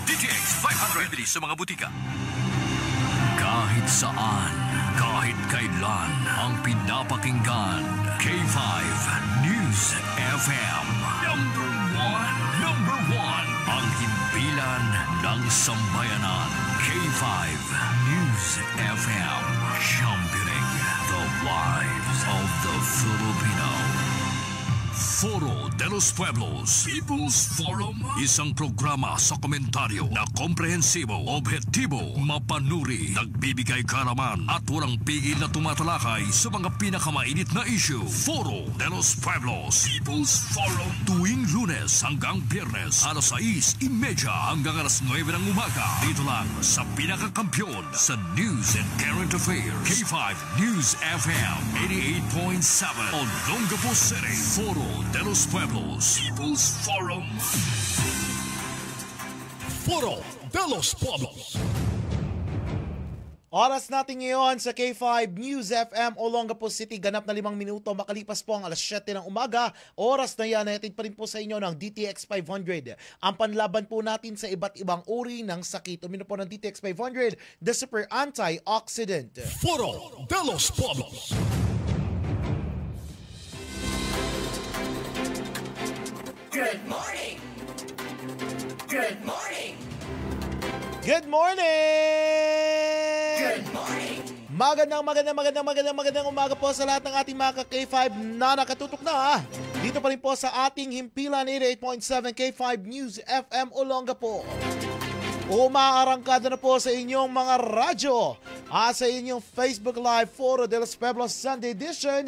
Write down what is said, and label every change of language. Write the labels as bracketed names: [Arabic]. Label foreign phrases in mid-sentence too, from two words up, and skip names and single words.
[Filipino] DTX 500. Bili sa mga butika. Kahit saan, kahit kailan, ang pinapakinggan. K5 News FM. [English] Number one. [Filipino] Ang himpilan ng sambayanan. K5 News FM. [English] Championing the lives of the Filipino. Foro de los Pueblos People's Forum. [Filipino] Isang programa sa komentaryo na komprehensibo, objektibo, mapanuri, nagbibigay karaman at walang pigil na tumatalakay sa mga pinakamainit na issue. Foro de los Pueblos People's Forum. Tuwing Lunes hanggang Biyernes, alas 6:30 hanggang alas 9 ng umaga. Dito lang sa pinakakampiyon sa [English] News and Current Affairs. [Filipino] K5 News FM 88.7 Olongapo City. Foro de los Pueblos People's Forum. Foro de los Pueblos. Oras natin ngayon sa K5 News FM Olongapo City. Ganap na 5 minuto makalipas po ang alas 7 ng umaga. Oras na yan, natin pa rin po sa inyo ng DTX 500. Ang panlaban po natin sa iba't ibang uri ng sakit. Umino po ng DTX 500, [English] the super antioxidant. Foro de los Pueblos. Good morning! Good morning! Good morning! Good morning! [Filipino] Magandang umaga po sa lahat ng ating mga K5 na nakatutok na. Dito pa rin po sa ating himpilan 88.7 K5 News FM Olongapo. Umaarangkada na po sa inyong mga radyo at sa inyong Facebook Live Foro de los Pueblos Sunday Edition.